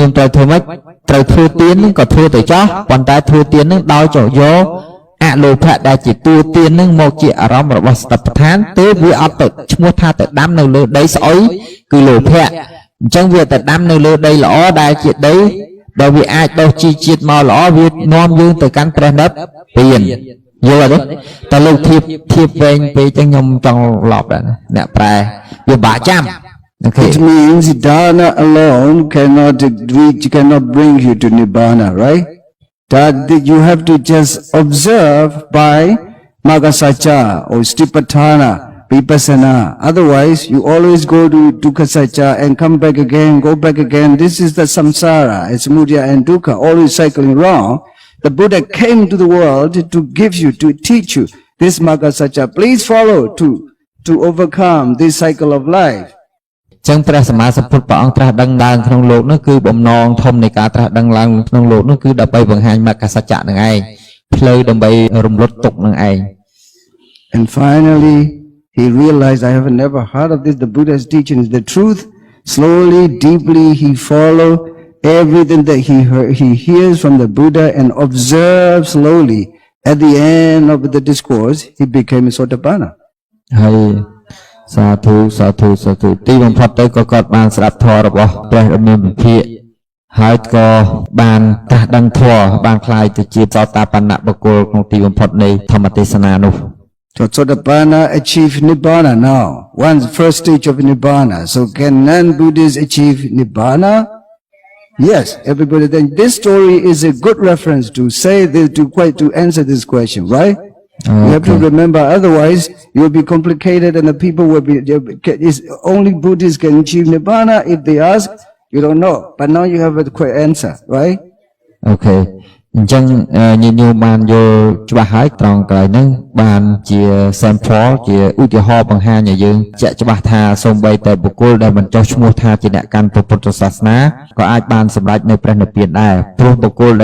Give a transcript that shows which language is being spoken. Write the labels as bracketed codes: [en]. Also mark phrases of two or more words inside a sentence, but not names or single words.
[km] មត្រូវធ្វើម៉េចត្រូវធ្វើទៀនហ្នឹងក៏ធ្វើទៅចោះប៉ុន្តែធ្វើទៀនហ្នឹងដោយចោះយកអលោភៈដែលជាតួទៀនហ្នឹងមកជាអារម្មណ៍របស់សតិប្បដ្ឋានទើបវាអត់ទៅឈ្មោះថាទៅដាំនៅលើដីស្អុយគឺលោភៈអញ្ចឹងវាទៅដាំនៅលើដីល្អដែលជាដីដែលវាអាចដុះជីជាតិមកល្អវានាំយើងទៅកាន់ព្រះនិព្វានយល់អត់ទេតែលោកធៀបវែងពេកចឹងខ្ញុំចង់ឡប់ដែរអ្នកប្រែវាបាក់ចាំ [en] It means dana alone cannot bring you to nibbana, right? That you have to just observe by magasacha or stipatthana, vipassana. Otherwise, you always go to dukkhasacha and come back again, go back again. This is the samsara, it's mudya and dukkha, always cycling wrong. The Buddha came to the world to give you, to teach you this magasacha. Please follow to overcome this cycle of life. [km] ចឹងព្រះសម្មាសម្ពុទ្ធព្រះអង្គត្រាស់ដឹងឡើងក្នុងលោកនោះគឺបំណងធំនៃការត្រាស់ដឹងឡើងក្នុងលោកនោះគឺដើម្បីបង្ហាញមគ្គសច្ចៈនឹងឯងផ្លូវដើម្បីរំលត់ទុក្ខនឹងឯង [en] And finally he realized I have never heard of this. The Buddha's teaching is the truth. Slowly, deeply he followed everything that he hears from the Buddha and observes slowly. At the end of the discourse he became a Sotapanna. [km] ហើយ សាធុទីបំផុតទៅក៏គាត់បានស្ដាប់ធម៌របស់ព្រះដ៏មានវិភាកហើយក៏បានត្រាស់ដឹងធម៌បានខ្លាយទៅជាសោតាបណ្ណបុគ្គលក្នុងទីបំផុតនៃធម្មទេសនានោះ [en] So Sotapanna achieve Nibbana now. One first stage of Nibbana. So can non-Buddhists achieve Nibbana? Yes, everybody. Then this story is a good reference to say this, to answer this question, right? You have to remember, otherwise you will be complicated and the people will be, only Buddhists can achieve Nibbana. If they ask, you don't know. But now you have a quick answer, right? Okay. [km] អញ្ចឹងញាតិញោមបានយល់ច្បាស់ហើយត្រង់កន្លែងហ្នឹងបានជា sample ជាឧទាហរណ៍បង្ហាញឲ្យយើងជាក់ច្បាស់ថាសូម្បីតែបុគ្គលដែលមិនចោះឈ្មោះថាជាអ្នកកាន់ពុទ្ធសាសនាក៏អាចបានសម្រេចនៅព្រះនិព្វានដែរព្រោះបុគ្គល